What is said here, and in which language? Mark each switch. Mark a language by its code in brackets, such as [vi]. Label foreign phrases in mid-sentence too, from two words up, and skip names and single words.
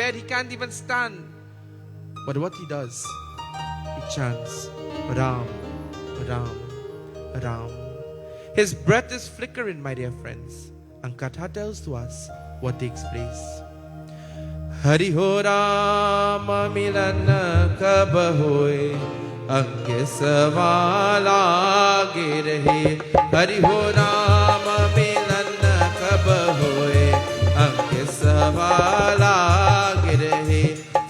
[en] He can't even stand. But what he does, he chants, Ram, Ram, Ram. His breath is flickering, my dear friends. And Katha tells to us what takes place. [hi] हरि हो राम मिलन कब होये, अंगे सवाला गे रहे. हरि हो राम मिलन कब होये, अंगे सवाला गे रहे.